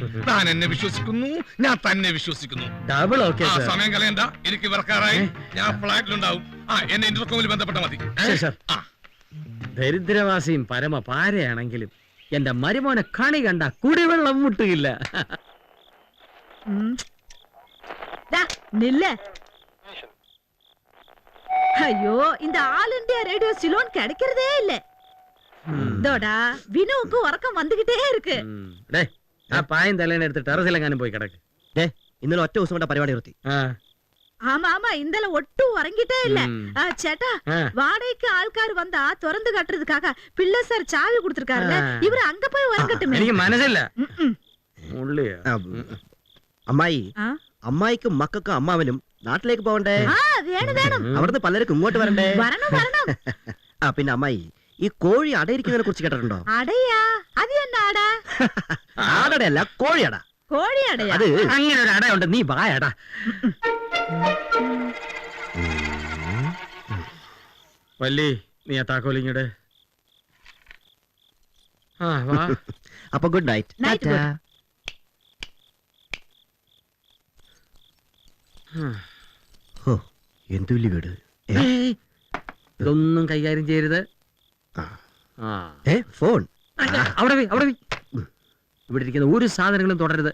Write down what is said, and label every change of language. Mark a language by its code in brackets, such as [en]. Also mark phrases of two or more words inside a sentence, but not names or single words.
[ml] താൻ എന്നെ വിശ്വസിക്കുന്നു, ഞാൻ തന്നെ വിശ്വസിക്കുന്നു. [en] double okay [ml] സാർ. സമയം കളയണ്ട, എനിക്ക് വർക്കാറായി. ഞാൻ ഫ്ലാറ്റിലുണ്ടാവും. എന്നെ ഇന്റർകോമിൽ ബന്ധപ്പെട്ട മതി. ശരി സാർ. ദരിദ്രവാസിയും പരമ പാരയാണെങ്കിലും എന്റെ മരുമോനെ കണി കണ്ട കുടിവെള്ളം മുട്ടുകയില്ല. [ta] நில்ல. ஐயோ, இந்த ஆல் இந்தியா ரேடியோ சிலோன் கிடைக்கிறதே இல்ல. இதோடா வினுவுக்கு உறக்கம் வந்துகிட்டே இருக்கு. [ml] ആ പായം തലേനെ എടുത്ത് ടെറസിലെങ്ങാനും പോയി കിടക്ക്. ഇന്നലെ ഒറ്റ ദിവസം കൊണ്ട് പരിപാടി നിർത്തി. [ta] ஆமா ஆமா, இந்தல ஒட்டும் உறங்கிட்டே இல்ல. சேட்டா, வாடகைக்கு ஆள்கார் வந்தா திறந்து கட்டுறதுக்காக பிள்ளை சார் சாவி கொடுத்திருக்காருல, இவரு அங்க போய் உறங்கட்டுமே. [ml] എനിക്ക് മനസ്സില്ല. അമ്മായി, അമ്മായിക്കും മക്കൾക്കും അമ്മാവനും നാട്ടിലേക്ക് പോകണ്ടേ? വേണം. അവിടുന്ന് പലർക്കും ഇങ്ങോട്ട് വരണ്ടേ? വരണം. പിന്നെ അമ്മായി, ഈ കോഴി അടയിരിക്കുന്നതിനെ കുറിച്ച് കേട്ടിട്ടുണ്ടോ? അടയാ? അത് എന്നാ അട? ആടടയല്ല, കോഴിയട. കോഴി അടയാ? അത് അങ്ങനെ ഒരു അടയുണ്ട്, നീ വായടാ. വല്ലി, നീ ആ താക്കോലിങ്ങട്. വാ. അപ്പൊ [en] good night. Night, good. [ml] എന്തു വലിയ വീട്. ഇതൊന്നും കൈകാര്യം ചെയ്യരുത്. ഫോൺ അവിടെ ഇവിടെ ഇരിക്കുന്ന ഒരു സാധനങ്ങളും തുടരുത്.